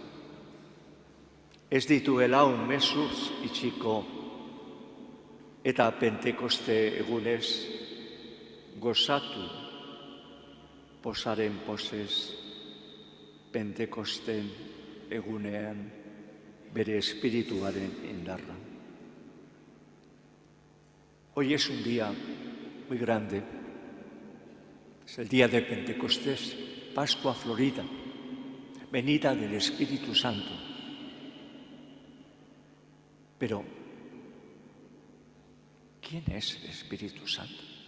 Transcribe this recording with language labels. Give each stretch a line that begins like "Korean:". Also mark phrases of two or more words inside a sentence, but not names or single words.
Basque: Ez dituela umezurtz itxiko, eta Pentekoste egunez gozatu posaren posez, Pentekosten egunean bere espirituaren indarra.
Spanish: Hoy es un día muy grande. Es el día de Pentecostés, Pascua Florida, venida del Espíritu Santo. Pero, ¿quién es el Espíritu Santo?